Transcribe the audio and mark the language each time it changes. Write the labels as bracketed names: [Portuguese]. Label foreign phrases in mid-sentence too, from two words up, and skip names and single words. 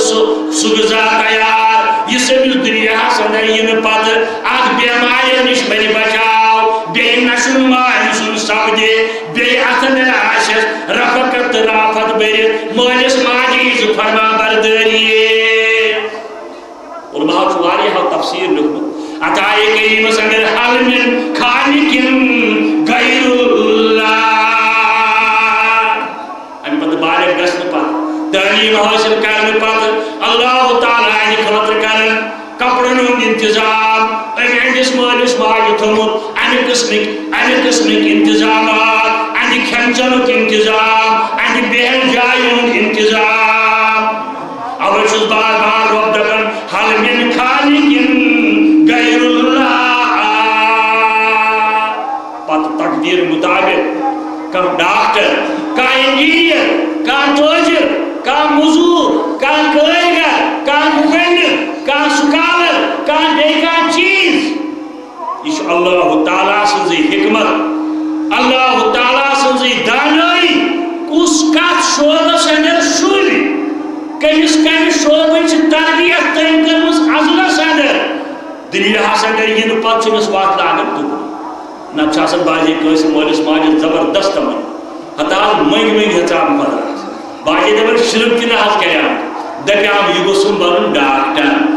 [Kashmiri] سُہ غذا تیار یُس أمِس دُنیاہس اندر یِنہٕ پتہٕ اکھ بٮ۪ماریو نِش بنہِ بچاو بیٚیہِ نشو نما أمۍ سُنٛد سپدِ بیٚیہِ اتھ اندر آسٮ۪س رفقت تہٕ رافت بٔرِتھ مٲلِس ماجہِ ہٕنٛز فرمان بردٲری علماء چھُ واریاہو تفسیٖر لیوکھمُت اتھ آیہِ کریٖمس اندر [Arabic] حل من خالق غیر اللہ [Kashmiri] امہِ پتہٕ بالغ گژھنہٕ پتہٕ تعلیٖم حٲصِل کرنہٕ پتہٕ اللہ تعالیٰ اَمہِ خٲطرٕ کران کپڑن ہُنٛد انتظام أمۍ ہٕنٛدِس مٲلِس ماجہِ تھوٚومُت امہِ قٕسمٕکۍ انتظامات اَہنٛدِ کھٮ۪ن چٮ۪نُک انتظام اَہنٛدِ بیٚہن جایہِ ہُنٛد انتظام اوے چھُس بار بار رۄب دپان [Arabic] حل من خالق غیر اللہ [Kashmiri] پتہٕ تقدیٖر مُطابق کانٛہہ ڈاکٹر کانٛہہ انجیٖنیر کانٛہہ تٲجر کانٛہہ موٚزوٗر کانٛہہ کٲرۍگر کانٛہہ مُفنِد کانٛہہ سُکالر کانٛہہ بیٚیہِ کانٛہہ چیٖز یہِ چھُ اللہ تعالیٰ سٕنٛزٕے حکمت اللہ تعالیٰ سٕنٛزٕے دانٲیی کُس کتھ شعبس اندر شُرۍ کٔمِس کمہِ شعبٕچ تربیت تٔمۍ کٔرمٕژ عزلس اندر دُنیاہس اندر یِنہٕ پتہٕ چھُ أمِس وتھ لاگان تُکنُے نتہٕ چھُ آسان بعضے کٲنٛسہِ مٲلِس ماجہِ زبردست تمنا ہتا منٛگۍ ہیژان خۄدایس باقٕے دپان شرک تہِ نہ حظ کریام دپیام یہِ گوٚژھُم بنُن ڈاکٹر